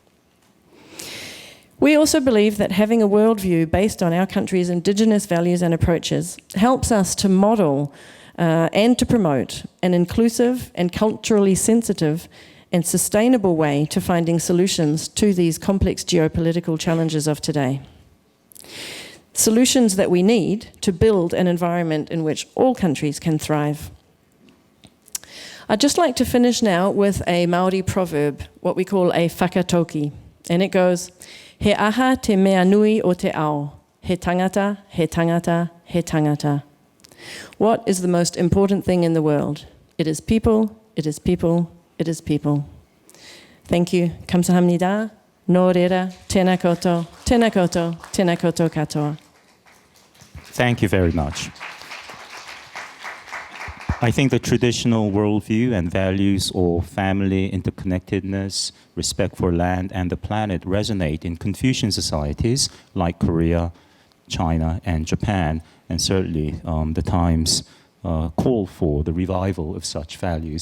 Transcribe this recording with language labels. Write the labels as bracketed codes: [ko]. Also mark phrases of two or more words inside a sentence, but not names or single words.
[en] We also believe that having a worldview based on our country's Indigenous values and approaches helps us to model and to promote an inclusive and culturally sensitive and sustainable way to finding solutions to these complex geopolitical challenges of today. Solutions that we need to build an environment in which all countries can thrive. I'd just like to finish now with a Māori proverb, what we call a whakatoki. And it goes, [mi] he aha te mea nui o te ao, he tangata, he tangata, he tangata. [en] What is the most important thing in the world? It is people, it is people, it is people. Thank you. [ko] 감사합니다. [mi] nō reira tēnā koutou, tēnā koutou, tēnā koutou katoa. [en] Thank you very much. I think the traditional worldview and values of family, interconnectedness, respect for land and the planet resonate in Confucian societies like Korea, China, and Japan, and certainly the times call for the revival of such values.